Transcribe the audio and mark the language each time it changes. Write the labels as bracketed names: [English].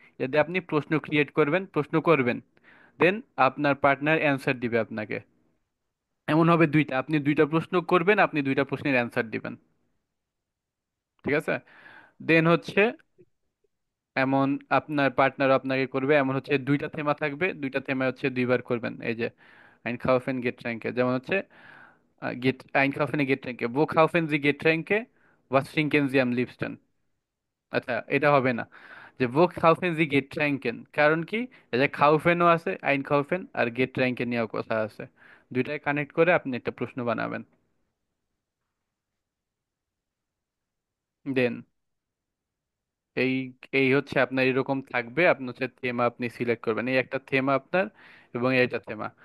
[Bangla] যদি আপনি প্রশ্ন ক্রিয়েট করবেন, প্রশ্ন করবেন, দেন আপনার পার্টনার অ্যান্সার দিবে আপনাকে। এমন হবে দুইটা, আপনি দুইটা প্রশ্ন করবেন, আপনি দুইটা প্রশ্নের অ্যান্সার দিবেন। ঠিক আছে? দেন হচ্ছে এমন আপনার পার্টনার আপনাকে করবে, এমন হচ্ছে দুইটা থেমা থাকবে, দুইটা থেমা হচ্ছে দুইবার করবেন। এই যে [German] Einkaufen Getränke, [Bangla] যেমন হচ্ছে [German] Einkaufen Getränke, wo kaufen Sie Getränke, was trinken Sie am liebsten? [Bangla] আচ্ছা, এটা হবে না, যে [German] wo kaufen Sie Getränken, [Bangla] কারণ কি, এই যে খাউফেনও আছে, Einkaufen, আর Getränke নিয়েও কথা আছে, দুইটাই কানেক্ট করে আপনি একটা প্রশ্ন বানাবেন। দেন এই এই হচ্ছে আপনার এরকম থাকবে, আপনার হচ্ছে থেমা আপনি সিলেক্ট করবেন, এই একটা থেমা আপনার, এবং এইটা থেমা।